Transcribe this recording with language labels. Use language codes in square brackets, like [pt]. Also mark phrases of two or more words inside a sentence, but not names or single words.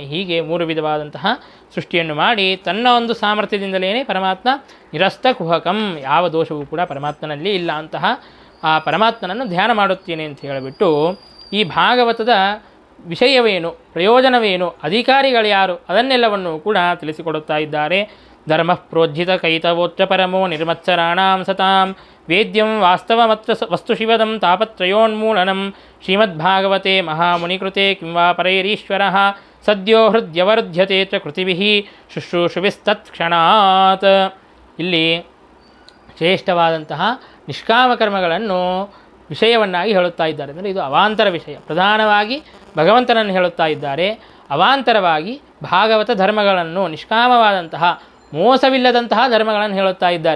[kn] ಹೀಗೆ 3 ವಿಧವಾದಂತಹ ಸೃಷ್ಟಿಯನ್ನು ಮಾಡಿ ತನ್ನ ಒಂದು ಸಾಮರ್ಥ್ಯದಿಂದಲೇ ಪರಮಾತ್ಮ [sa] ನಿರಸ್ತ ಕುಹಕಂ, [kn] ಯಾವ ದೋಷವೂ ಕೂಡ ಪರಮಾತ್ಮನಲ್ಲಿ ಇಲ್ಲ. ಅಂತಹ ಆ ಪರಮಾತ್ಮನನ್ನು ಧ್ಯಾನ ಮಾಡುತ್ತೇನೆ ಅಂತ ಹೇಳಿಬಿಟ್ಟು ಈ ಭಾಗವತದ ವಿಷಯವೇನು, ಪ್ರಯೋಜನವೇನು, ಅಧಿಕಾರಿಗಳು ಯಾರು, ಅದನ್ನೆಲ್ಲವನ್ನು ಕೂಡ ತಿಳಿಸಿಕೊಡುತ್ತಾ ಇದ್ದಾರೆ. [sa] ಧರ್ಮ ಪ್ರೋಜ್ಜಿತ ಕೈತವೋಚ್ಚ ಪರಮೋ ನಿರ್ಮತ್ಸರಾಣಾಂ ಸತಾಂ ವೇದ್ಯಂ ವಾಸ್ತವಮತ್ರ ವಸ್ತು ಶಿವದಂ ತಾಪತ್ರಯೋನ್ಮೂಲನಂ ಶ್ರೀಮದ್ಭಾಗವತೆ ಮಹಾಮುನಿಕೃತೆ ಕಿಂವಾ ಪರೈರೀಶ್ವರಃ ಸದ್ಯೋ ಹೃದ್ಯವರ್ಧ್ಯತೆ ಚ ಕೃತಿಭಿಃ ಶುಶ್ರೂಷುಭಿಸ್ತತ್ಕ್ಷಣಾತ್. [kn] ಇಲ್ಲಿ ಶ್ರೇಷ್ಠವಾದಂತಹ ನಿಷ್ಕಾಮ ಕರ್ಮಗಳನ್ನು ವಿಷಯವನ್ನಾಗಿ ಹೇಳುತ್ತಾ ಇದ್ದಾರೆ. ಅಂದರೆ ಇದು ಅವಾಂತರ ವಿಷಯ, ಪ್ರಧಾನವಾಗಿ ಭಗವಂತನನ್ನು ಹೇಳುತ್ತಾ ಇದ್ದಾರೆ. ಅವಾಂತರವಾಗಿ ಭಾಗವತ ಧರ್ಮಗಳನ್ನು, ನಿಷ್ಕಾಮವಾದಂತಹ ಮೋಸವಿಲ್ಲದಂತಹ ಧರ್ಮಗಳನ್ನು ಹೇಳುತ್ತಾ ಇದ್ದಾರೆ.